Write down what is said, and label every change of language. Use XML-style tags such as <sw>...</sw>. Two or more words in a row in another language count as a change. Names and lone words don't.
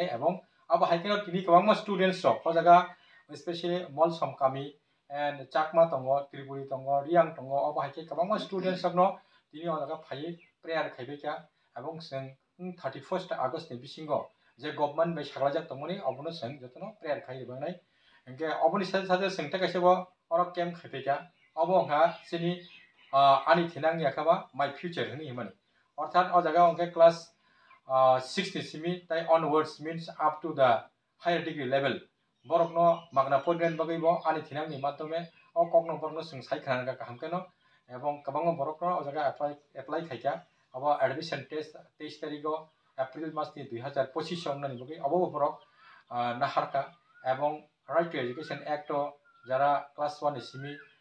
<brx>एवं अबहाय केनो तिनि गोबांमा स्टूडेंट्स रक जागा स्पेशली मलसम कामी and Chakma tongo, Tripuri tongo, Riang tongo, अबहाय के गोबां स्टूडेंट्स दङ दिनै अनगा फायै प्रेयार खायबायका एबं जों 31 आगस्ट नि बिसिंगो जे गवर्नमेंट बाय साग्लाजाक तंमनि अबनो जों जतनो प्रेयार खायबांनाय एंगे अबनि साथे जों थाखायसेबो अर केम्प खायबायका अबहा सिनि आनि थिनांनि आखाबा</brx> <en>my future</en> <brx>हनि हिमानि अर्थात अ जागा अंगे क्लास 6 नि सिमि ताइ</brx> <en>onwards means up to the higher degree level</en> <brx>बरकनो मागना पदनि बगैबो आनि थिनांनि माध्यमे अ कग्नो बरकनो जों सायखानगा कामकेनो एवं गोबां बरकनो अ जागा एप्लाई खायका अब</brx> <en>admission test</en> <brx>23 तारिखो एप्रिल मासनि 2025 आव ननि बगै अबो बरक नाहारका एवं राइट टू एजुकेशन एक्ट जरा क्लास 1 नि सिमि</brx>